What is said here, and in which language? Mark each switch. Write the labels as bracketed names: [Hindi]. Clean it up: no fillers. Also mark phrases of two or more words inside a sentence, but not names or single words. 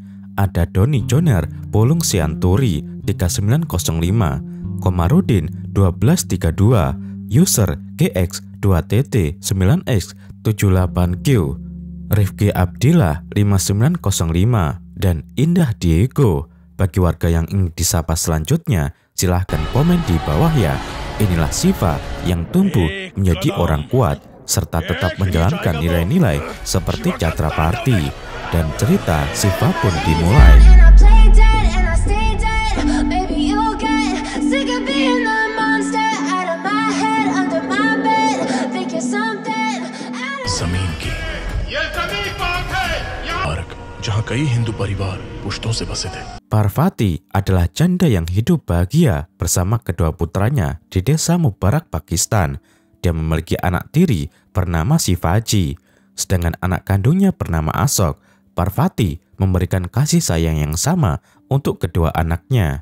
[Indonesian] Ada Doni Joner Polung Sianturi 3905, Komarudin 1232, user GX 2TT 9X 78Q, Rifki Abdillah 5905, dan Indah Diego. Bagi warga yang ingin disapa selanjutnya, silahkan komen di bawah ya. Inilah Shiva yang tumbuh menjadi orang kuat serta tetap menjalankan nilai-nilai seperti Chhatrapati. Dan cerita Shiva pun dimulai. [Hindi] जमीन की मार्ग जहाँ कई हिंदू परिवार पुश्तों से बसे थे. [Indonesian] Parvati adalah janda yang hidup bahagia bersama kedua putranya di desa Mubarak, Pakistan. Dia memiliki anak tiri bernama Shivaji, sedangkan anak kandungnya bernama Ashok. Parvati memberikan kasih sayang yang sama untuk kedua anaknya.